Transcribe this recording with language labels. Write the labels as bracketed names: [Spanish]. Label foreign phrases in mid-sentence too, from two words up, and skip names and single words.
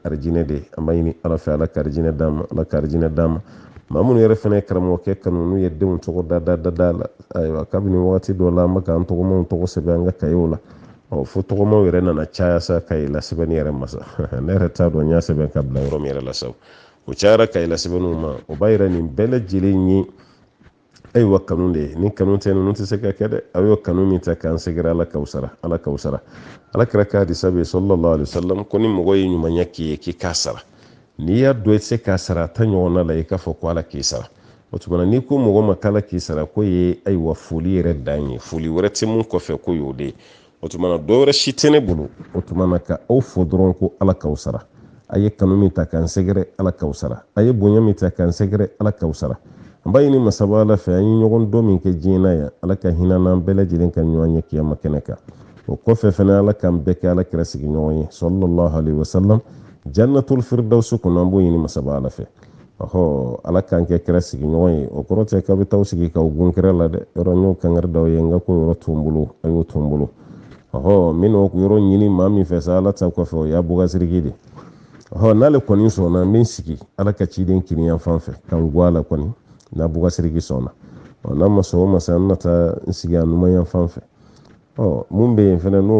[Bambara] arijinɛ de ye an b'a ɲini ala fɛ ala ka arijinɛ d'an ma ala ka arijinɛ d'an ma maa minnu yɛrɛ fana ye karamɔgɔkɛ kanu n'u ye denw tɔgɔ da la ayiwa kabini wagati dɔ la an bɛ k'an tɔgɔmaw tɔgɔ sɛbɛn an ka kayew la fo tɔgɔmaw yɛrɛ nana caya sa kaye la sɛbɛnni yɛrɛ masa ne yɛrɛ t'a dɔn n y'a sɛbɛn ka bila yɔrɔ min yɛrɛ la sa o cayara kaye la sɛbɛnniw ma o b'a yira nin bɛɛ lajɛlen ye ayiwa kanu de ye ni kanu tɛ ninnu tɛ se ka kɛ dɛ aw y'o kanu min ta k'an sɛgɛrɛ ala k'aw sara ala kɛra ka hadisa bɛ [Arabic] صلى الله عليه وسلم [Bambara] ko ni mɔgɔ ye ɲumanya k'i ye k'i k'a sara n'i y'a dɔn i tɛ se k'a sara a ta ɲɔgɔnna la i k'a fɔ ko ala k'i sara o tuma n'i ko mɔgɔ ma k'ala k'i sara ko ye ayiwa foli yɛrɛ dan ye foli wɛrɛ tɛ mun kɔfɛ ko y'o de ye o tuma na dɔ wɛrɛ si tɛ ne bolo o tuma na ka aw fɔ dɔrɔn ko ala k'aw sara a ye kanu min ta k'an sɛgɛrɛ ala k'aw sara a ye bonya min ta k'an sɛgɛrɛ ala k'aw sara an b'a ɲini masaba ala fɛ an ye ɲɔgɔn dɔ min kɛ diɲɛ na yan ala ka hinɛ n'an bɛɛ lajɛlen ka ɲɔgɔn ye kiyama kɛnɛ kan o kɔfɛ fana ala k'an bɛɛ kɛ ala kɛra sigiɲɔgɔn ye [Arabic] صلى الله عليه وسلم جنة الفردوس [Bambara] kɔnɔ an b'o ɲini masaba ala fɛ ala k'an kɛ kɛra sigiɲɔgɔn ye o kɔrɔ tɛ k'a bɛ taa sigi k'aw gun kɛrɛ la dɛ yɔrɔ n y'o kankari d'aw ye n ka ko yɔrɔ to n bolo a y'o to n bolo n bɛna o yɔrɔ ɲini maa min fɛ sa ala ta kɔfɛ o y'a bɔgasiriki de n'ale kɔni sɔnna n bɛ n sigi ala ka ciden kiriyan fan fɛ k'an guwa la kɔni n'a bɔgasiriki sɔnna n'a ma sɔn o ma sa n na taa n sigi a numanyan fan fɛ mun bɛ yen fɛnɛ n'o